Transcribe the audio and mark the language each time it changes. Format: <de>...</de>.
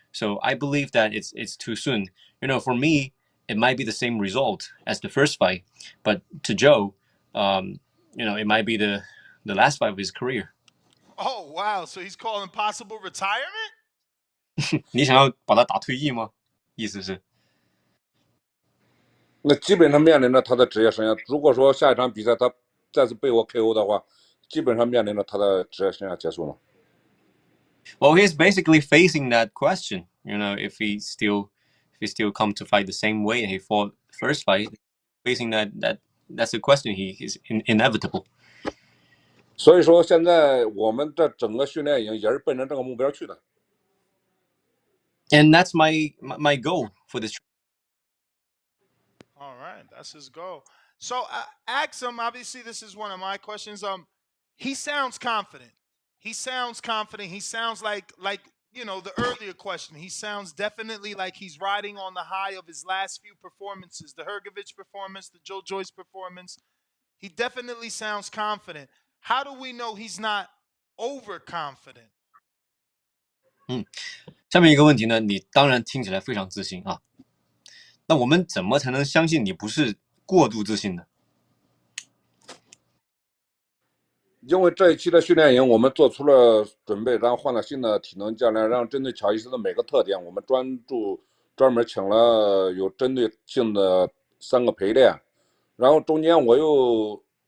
<en>So I believe that it's too soon. For me, it might be the same result as the first fight, but to Joe, it might be the last fight of his career. Oh wow! So he's calling possible retirement.</en> <zh>你想要把他打退役吗？意思是？那基本上面临着他的职业生涯。如果说下一场比赛他再次被我 KO 的话，基本上面临着他的职业生涯结束了。</zh> <en>Well, he's basically facing that question. If he still come to fight the same way he fought first fight, facing that's a question he is inevitable.</en> <zh>所以说现在我们这整个训练营也是奔着这个目标去的。</zh> <en>And that's my goal for this. All right, that's his goal. So ask him. Obviously, this is one of my questions. He sounds confident. He sounds confident. He sounds like the earlier question. He sounds definitely like he's riding on the high of his last few performances, the Hrgović performance, the Joe Joyce performance. He definitely sounds confident. How do we know he's not overconfident?</en> <zh>下面一个问题呢，你当然听起来非常自信啊。那我们怎么才能相信你不是过度自信呢？因为这一期的训练营，我们做出了准备，然后换了新的体能教练，让针对乔伊斯的每个特点，我们专门请了有针对性的3个陪练，然后中间我又</zh>